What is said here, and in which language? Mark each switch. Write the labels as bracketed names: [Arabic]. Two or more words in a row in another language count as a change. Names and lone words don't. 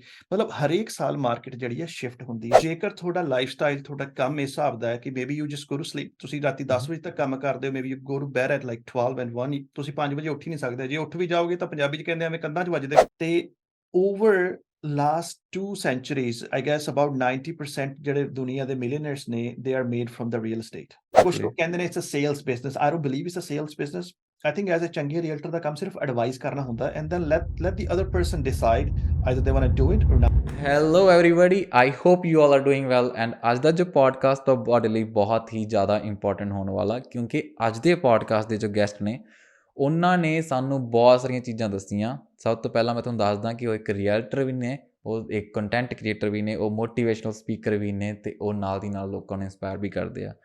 [Punjabi] ਮਤਲਬ ਹਰੇਕ ਸਾਲ ਮਾਰਕੀਟ ਜਿਹੜੀ ਹੈ ਸ਼ਿਫਟ ਹੁੰਦੀ ਹੈ। ਜੇਕਰ ਤੁਹਾਡਾ ਲਾਈਫਸਟਾਈਲ, ਤੁਹਾਡਾ ਕੰਮ ਇਸ ਹਿਸਾਬ ਦਾ ਹੈ ਕਿ [English] maybe you just go to sleep, [Punjabi] ਤੁਸੀਂ ਰਾਤੀ 10 ਹੂੰ, ਵਜੇ ਤੱਕ ਕੰਮ ਕਰਦੇ ਹੋ, [English] maybe you go to bed at like 12 and 1, [Punjabi] ਤੁਸੀਂ 5 ਵਜੇ ਉੱਠ ਹੀ ਨਹੀਂ ਸਕਦੇ। ਜੇ ਉੱਠ ਵੀ ਜਾਓਗੇ ਤਾਂ ਪੰਜਾਬੀ 'ਚ ਕਹਿੰਦੇ ਐਵੇਂ ਕੰਧਾਂ 'ਚ ਵੱਜਦੇ। [English] ਤੇ over last 2 centuries, I guess about 90% [Punjabi] ਜਿਹੜੇ ਦੁਨੀਆ ਦੇ ਮਿਲੀਅਨਰਸ ਨੇ, [English] they are made from the real estate। ਕੁਝ ਓਕੇ। [Punjabi] ਲੋਕ ਕਹਿੰਦੇ ਨੇ [English] it's a sales business. I don't believe it's a sales business। I think as a [Punjabi] ਚੰਗੇ ਰੀਅਲਟਰ ਦਾ ਕੰਮ ਸਿਰਫ ਐਡਵਾਈਸ ਕਰਨਾ ਹੁੰਦਾ, [English] and then let the other person decide either they want to do it or not। hello everybody, I hope you all are doing well. [Punjabi] ਐਂਡ ਅੱਜ ਦਾ ਜੋ ਪੋਡਕਾਸਟ ਤੁਹਾਡੇ ਲਈ ਬਹੁਤ ਹੀ ਜ਼ਿਆਦਾ ਇੰਪੋਰਟੈਂਟ ਹੋਣ ਵਾਲਾ, ਕਿਉਂਕਿ ਅੱਜ ਦੇ ਪੋਡਕਾਸਟ ਦੇ ਜੋ ਗੈਸਟ ਨੇ ਉਹਨਾਂ ਨੇ ਸਾਨੂੰ ਬਹੁਤ ਸਾਰੀਆਂ ਚੀਜ਼ਾਂ ਦੱਸੀਆਂ। ਸਭ ਤੋਂ ਪਹਿਲਾਂ ਮੈਂ ਤੁਹਾਨੂੰ ਦੱਸਦਾ ਕਿ ਉਹ ਇੱਕ ਰੀਅਲਟਰ ਵੀ ਨੇ, ਉਹ ਇੱਕ [English] content creator [Punjabi] ਵੀ ਨੇ, ਉਹ [English] motivational speaker [Punjabi] ਵੀ ਨੇ, ਅਤੇ ਉਹ ਨਾਲ ਦੀ ਨਾਲ ਲੋਕਾਂ ਨੂੰ ਇੰਸਪਾਇਰ ਵੀ ਕਰਦੇ ਆ।